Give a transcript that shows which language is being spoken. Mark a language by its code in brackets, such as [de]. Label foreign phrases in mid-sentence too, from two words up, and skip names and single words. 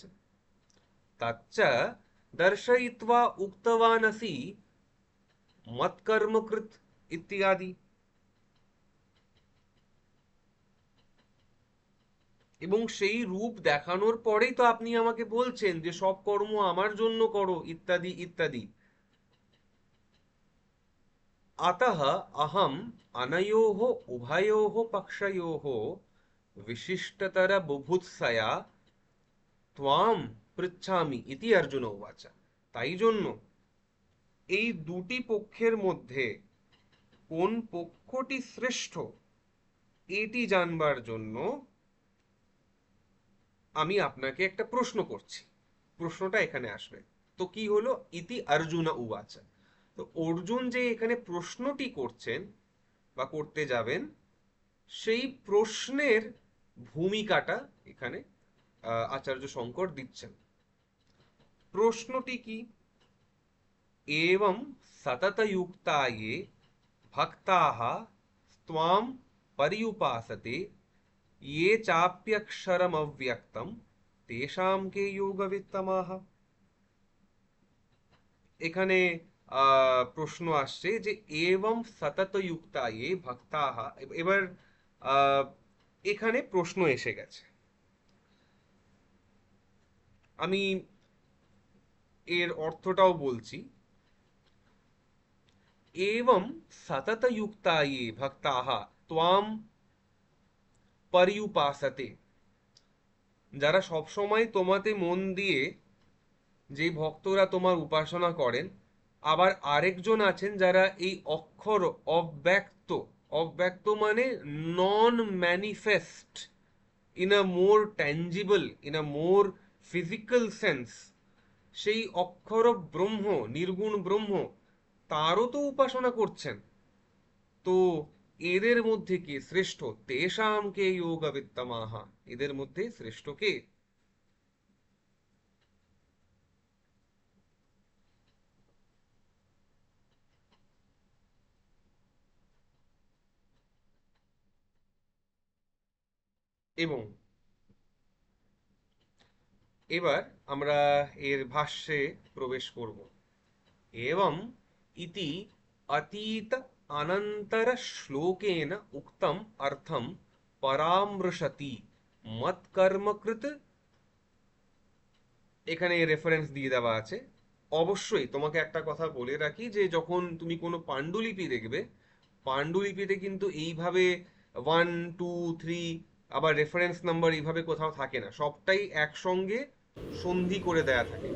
[sa] तच्च दर्शयित्वा उक्तवानसि मत्कर्मकृत इत्यादि। [bn] এবং সেই রূপ দেখানোর পরেই তো আপনি আমাকে বলছেন যে সব কর্ম আমার জন্য করো, ইত্যাদি ইত্যাদি। [sa] अतः अहम अनयोः उभयोः पक्षयोः विशिष्टतर बुभुत्सया त्वाम पृच्छामि इति अर्जुन उवाच। [bn] তাই জন্য এই দুটি পক্ষের মধ্যে কোন পক্ষটি শ্রেষ্ঠ এটি জানবার জন্য আমি আপনাকে একটা প্রশ্ন করছি। প্রশ্নটা এখানে আসবে। তো কি হলো, [sa] इति अर्जुन उवाच। [bn] তো অর্জুন যে এখানে প্রশ্নটি করছেন বা করতে যাবেন, সেই প্রশ্নের ভূমিকাটা এখানে আচার্য শঙ্কর দিচ্ছেন। প্রশ্নটি কি? [sa] एवं सततयुक्ता ये भक्ताः त्वां पर्युपासते ये चाप्यक्षरमव्यक्तं तेषां के योगवित्तमाः। [bn] এখানে প্রশ্ন আসছে যে এবং [sa] सततयुक्ता ये भक्ताः। [bn] এবার আহ, এখানে প্রশ্ন এসে গেছে। আমি এর অর্থটাও বলছি। [sa] एवं सततयुक्ता ये भक्ताः त्वां पर्युपासते, [bn] যারা সব সময় তোমাতে মন দিয়ে যে ভক্তরা তোমার উপাসনা করেন। আবার আরেকজন আছেন যারা এই অক্ষর অব্যক্ত, অব্যক্ত মানে [en] non manifest, in a more tangible, in a more physical sense, [bn] সেই অক্ষর ব্রহ্ম, নির্গুণ ব্রহ্ম, তারও তো উপাসনা করছেন। তো এদের মধ্যে কে শ্রেষ্ঠ? [sa] तेषां के योगवित्तमाः, [bn] এদের মধ্যে শ্রেষ্ঠ কে? এবং এবার আমরা এর ভাষ্যে প্রবেশ করব। [sa] एवं इति अतीत अनंतर श्लोकेन उक्तम अर्थम परामृशति मत्कर्मकृत। [bn] এখানে রেফারেন্স দিয়ে দেওয়া আছে। অবশ্যই তোমাকে একটা কথা বলে রাখি যে যখন তুমি কোনো পাণ্ডুলিপি দেখবে, পাণ্ডুলিপিতে কিন্তু এইভাবে 1 2 3 আবার রেফারেন্স নাম্বার এইভাবে কোথাও থাকে না, সবটাই একসঙ্গে সন্ধি করে দেয়া থাকে।